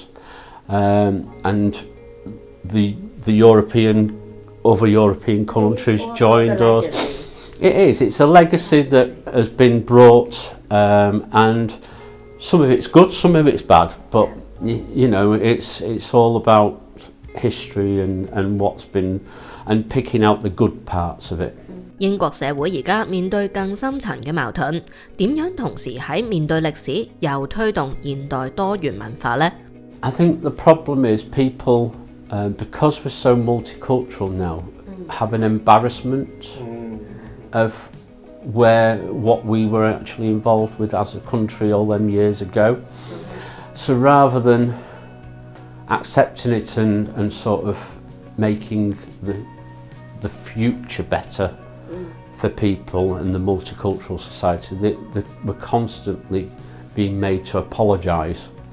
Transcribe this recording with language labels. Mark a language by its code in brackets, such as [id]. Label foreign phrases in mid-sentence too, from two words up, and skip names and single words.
[en] And the other European countries joined us. It's a legacy that has been brought, and some of it's good, some of it's bad, but it's all about history and what's been, and picking out the good parts of it. [yue] 英國社會而家面對更深層嘅矛盾，點樣同時喺面對歷史又推動現代多元文化呢？ [en] I think the problem is people, because we're so multicultural now, have an embarrassment of what we were actually involved with as a country all them years ago. So rather than accepting it and sort of making the future better for people and the multicultural society, we're constantly being made to apologise.